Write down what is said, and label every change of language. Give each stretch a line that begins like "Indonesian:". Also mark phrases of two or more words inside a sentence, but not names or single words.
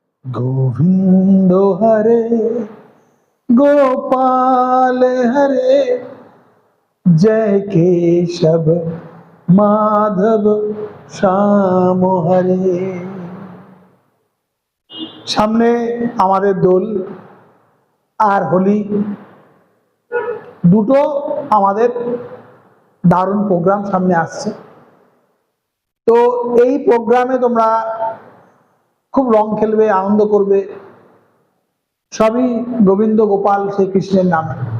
Sanskrit: गोविंद हरे गोपाल हरे जय केशव माधव श्याम हरे।
Bangla: সামনে আমাদের দোল আর হোলি দুটো আমাদের দারুণ প্রোগ্রাম সামনে আসছে। তো এই প্রোগ্রামে তোমরা খুব রং খেলবে, আনন্দ করবে, সবই গোবিন্দ গোপাল শ্রীকৃষ্ণের নামে।